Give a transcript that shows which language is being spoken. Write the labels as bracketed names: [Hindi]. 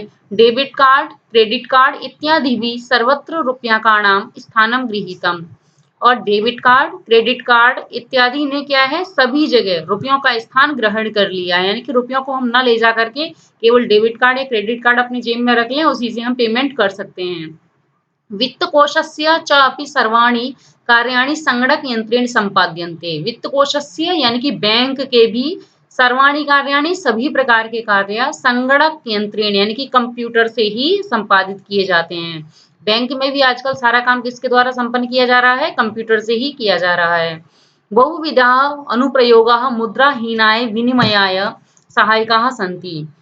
[Sanskrit] Debit card, credit card इत्यादि भी सर्वत्र रूप्यकाणां स्थानं गृहीतम्। [Hindi] और डेबिट कार्ड, क्रेडिट कार्ड इत्यादि ने क्या है, सभी जगह रुपयों का स्थान ग्रहण कर लिया है। यानी कि रुपयों को हम ना ले जा करके केवल डेबिट कार्ड या क्रेडिट कार्ड अपनी जेब में रख लें, उसी से हम पेमेंट कर सकते हैं। [Sanskrit] वित्तकोशस्य च अपि सर्वाणि कार्याणि संगणक यंत्रेण संपाद्यन्ते। [Hindi] वित्तकोशस्य यानी कि बैंक के भी [Sanskrit] सर्वाणि कार्याणि [Hindi] सभी प्रकार के कार्य [Sanskrit] संगणक यंत्रेण [Hindi] यानी कि कंप्यूटर से ही संपादित किए जाते हैं। बैंक में भी आजकल सारा काम किसके द्वारा संपन्न किया जा रहा है, कंप्यूटर से ही किया जा रहा है। [Sanskrit] बहुविधा अनुप्रयोगा मुद्राहीनाय विनिमयाय सहायकाः सन्ति।